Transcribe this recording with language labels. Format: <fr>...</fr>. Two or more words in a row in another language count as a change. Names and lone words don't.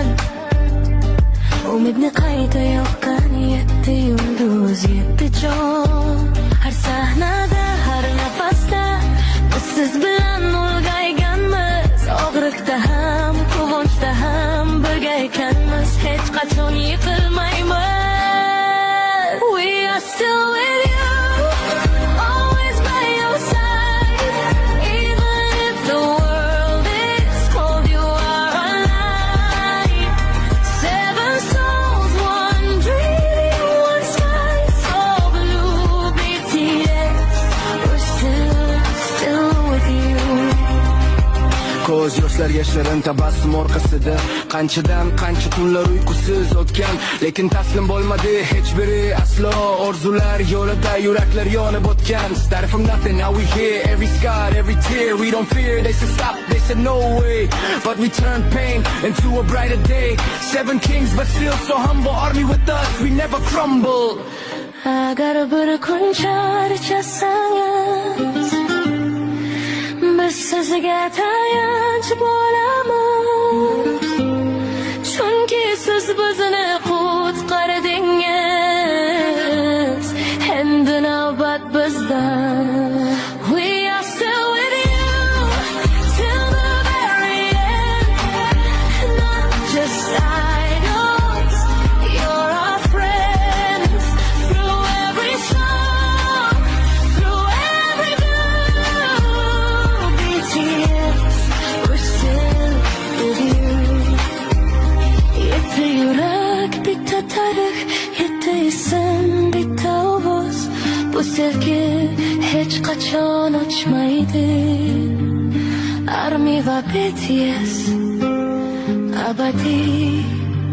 <uz>Umidni qayta yoqqan yetti yulduz, yetti jon. Har sahnada, har nafasda biz siz bilan ulg'ayganmiz. Og'riqda ham, quvonchda ham birga ekanmiz. Hech qachon yiqilmaymiz.</uz> <en>We are still with you, always by your side. Even if the world is cold, you are alive. Seven souls, one dream, one sky so blue. BTS, we're still with you.</en> <uz>Ko'z yoshlar yashirin tabassum orqasida qancha tunlar uyqusiz o'tgan, lekin taslim bo'lmadi hech biri aslo. Orzular yo'lida yuraklar yonib o'tgan.</uz> <en>Started from nothing, now we here. Every scar, every tear, we don't fear. They said stop, they said no way, but we turned pain into a brighter day. Seven kings, but still so humble. Army with us, we never crumble.</en> <uz>Agar bir kun charchasangiz, biz sizga tayanch bo'lamiz. Chunki siz bizni qutqardingiz. Endi navbat bizda.</uz> <en>We are still with you till the very end. Not just idols, you're our friends. Through every song, through every blue. BTS, we're still with you.</en> <uz>Yetti yurak, bitta tarix, yetti ism, bitta ovoz. Bu sevgi hech qachon o'chmaydi. Army va BTS abadiy.</uz>